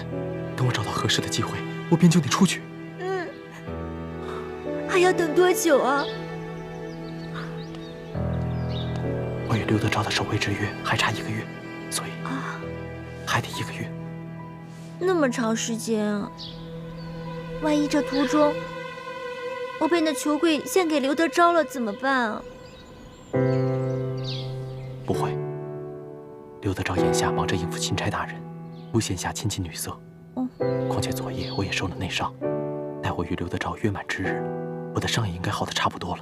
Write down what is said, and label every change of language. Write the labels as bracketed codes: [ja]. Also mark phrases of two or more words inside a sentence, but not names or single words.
[zh] 等我找到合適的机会，我便救你出去。还要等多久啊？我与刘德昭的守卫之约还差1个月，所以还得1个月。那麼長時間啊！萬一這途中我被那球櫃獻給劉德昭了，怎麼辦啊？不會，劉德昭眼下忙着應付欽差大人，無閒暇親近女色。況且昨夜我也受了內傷，待我與劉德昭約滿之日，我的傷也應該好得差不多了。